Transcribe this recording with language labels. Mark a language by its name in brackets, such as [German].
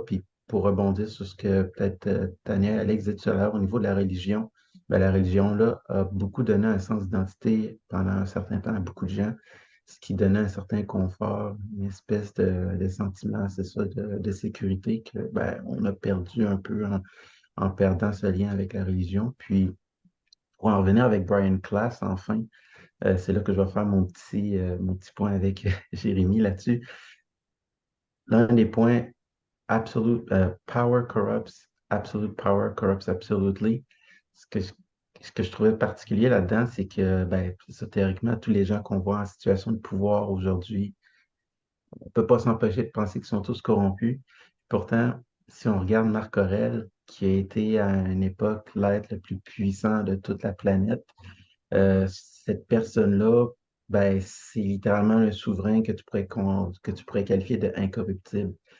[French] Puis pour rebondir sur ce que peut-être Tania et Alex disaient tout à l'heure au niveau de la religion, ben, la religion, là, a beaucoup donné un sens d'identité pendant un certain temps à beaucoup de gens, ce qui donnait un certain confort, une espèce de sentiment, c'est ça, de sécurité que ben, on a perdu un peu en perdant ce lien avec la religion. Puis, pour en revenir avec Brian Klass, enfin, c'est là que je vais faire mon petit point avec Jérémy là-dessus. L'un des points, [English] absolute power corrupts absolutely. [French] Ce que je trouvais particulier là-dedans, c'est que, ben, c'est ça, théoriquement, tous les gens qu'on voit en situation de pouvoir aujourd'hui, on ne peut pas s'empêcher de penser qu'ils sont tous corrompus. Pourtant, si on regarde Marc Aurèle, qui a été à une époque l'être le plus puissant de toute la planète, cette personne-là, ben, c'est littéralement un souverain que tu pourrais qualifier de incorruptible.